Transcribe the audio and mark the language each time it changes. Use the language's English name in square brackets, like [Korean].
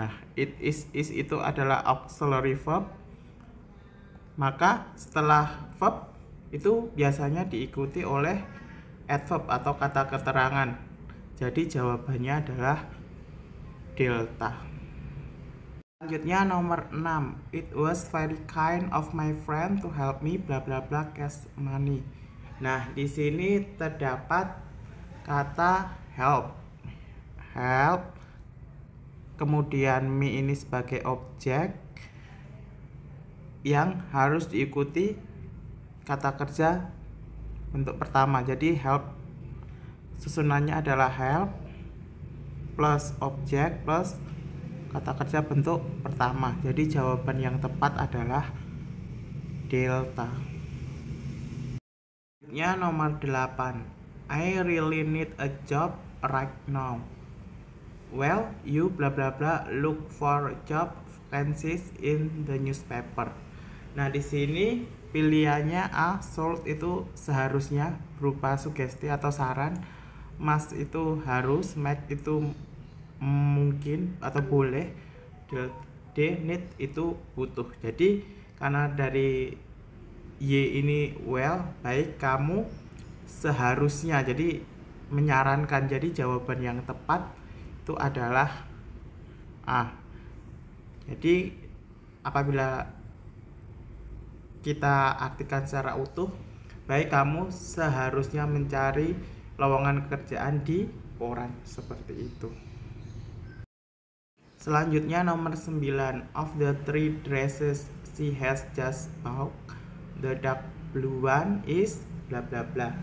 [Indonesian] Nah, [English] it is [Indonesian] itu adalah auxiliary verb. Maka setelah verb itu biasanya diikuti oleh adverb atau kata keterangan. Jadi jawabannya adalah delta. Selanjutnya nomor 6, [English] it was very kind of my friend to help me bla bla bla cash money. [Indonesian] Nah, di sini terdapat kata help. Help. Kemudian me ini sebagai objek yang harus diikuti kata kerja bentuk pertama. Jadi help susunannya adalah help plus objek plus kata kerja bentuk pertama. Jadi jawaban yang tepat adalah delta. Selanjutnya nomor 8, [English] I really need a job right now. well, you bla bla bla look for job vacancies in the newspaper. [Indonesian] Nah, di sini pilihannya A, should itu seharusnya berupa sugesti atau saran, must itu harus, might itu mungkin atau boleh, D, need itu butuh. Jadi karena dari Y ini well, baik, kamu seharusnya, jadi menyarankan, jadi jawaban yang tepat itu adalah A. Jadi apabila kita artikan secara utuh, baik, kamu seharusnya mencari lowongan pekerjaan di koran, seperti itu. Selanjutnya nomor 9, [English] of the three dresses she has just bought, the dark blue one is bla bla bla.